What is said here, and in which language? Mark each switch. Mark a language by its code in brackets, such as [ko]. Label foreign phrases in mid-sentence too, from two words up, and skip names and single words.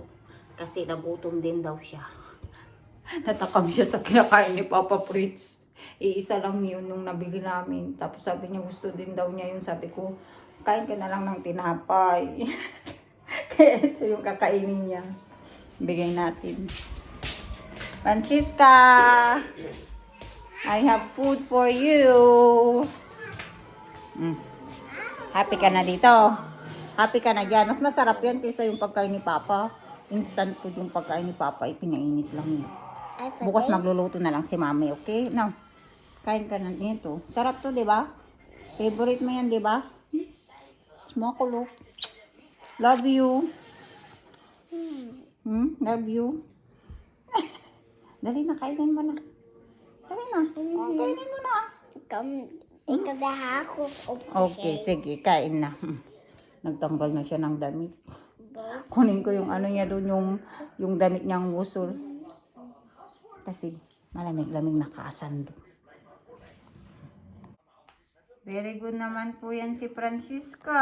[tl] Kasi nagutom din daw siya. Natakam siya sa kinakain ni Papa Fritz. Iisa lang yun nung nabili namin. Tapos sabi niya gusto din daw niya yun. Sabi ko, kain ka na lang ng tinapay. Kaya ito yung kakainin niya. Bigay natin. Francisca! [en] I have food for you. [tl] Happy ka na dito. Happy ka na dyan. Mas masarap yan kaysa yung pagkain ni Papa. [en] Instant food [tl] yung pagkain ni Papa. Ipinainit lang yun. Bukas magluluto na lang si Mami, okay? Now, kain ka na dito. Sarap to, di ba? Favorite mo yan, di ba? Smokulo. [en] Love you. Love you. [tl] Dali na, kainin mo na. Dali na. Kainin mo na. [nl] Ik heb de hagels [tl] Okay, sige, kain na. Nagtanggal na siya ng damit. Kunin ko yung ano niya doon, yung damit niyang usul. Kasi malamig-lamig nakaasan doon. [en] Very good [tl] naman po yan si Francisca.